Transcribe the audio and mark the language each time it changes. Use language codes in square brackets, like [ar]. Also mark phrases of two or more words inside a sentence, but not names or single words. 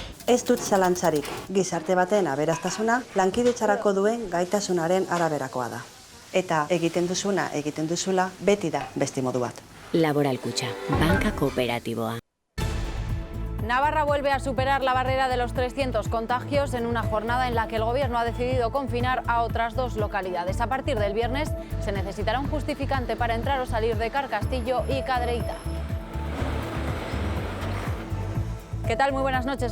[eu] Ez dut zalantzarik, gizarte baten aberastasuna lankidetzarako duen gaitasunaren araberakoa da. Eta egiten duzula, beti da beste modu bat. Laboral Kutxa, banka kooperatiboa. [es] Navarra vuelve a superar la barrera de los 300 contagios en una jornada en la que el Gobierno ha decidido confinar a otras 2 localidades. A partir del viernes se necesitará un justificante para entrar o salir de Carcastillo y Cadreita. ¿Qué tal? Muy buenas noches.